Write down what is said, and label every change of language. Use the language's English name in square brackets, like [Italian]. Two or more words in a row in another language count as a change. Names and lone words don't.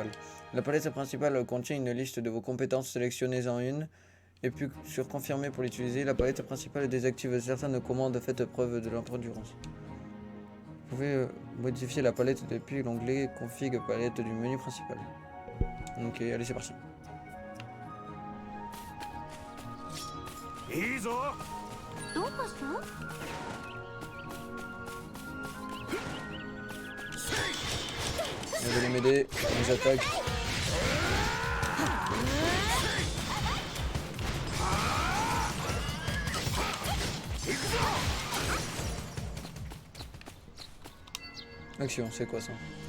[French] La palette principale contient une liste de vos compétences, sélectionnez-en une. Et puis sur confirmer pour l'utiliser, la palette principale désactive certaines commandes faites preuve de leur endurance. Vous pouvez modifier la palette depuis l'onglet config palette du menu principal. Ok, allez c'est parti. [Japanese] いいぞ。い。どうかした？ [French] Vous allez m'aider, les attaques. Action, c'est quoi ça?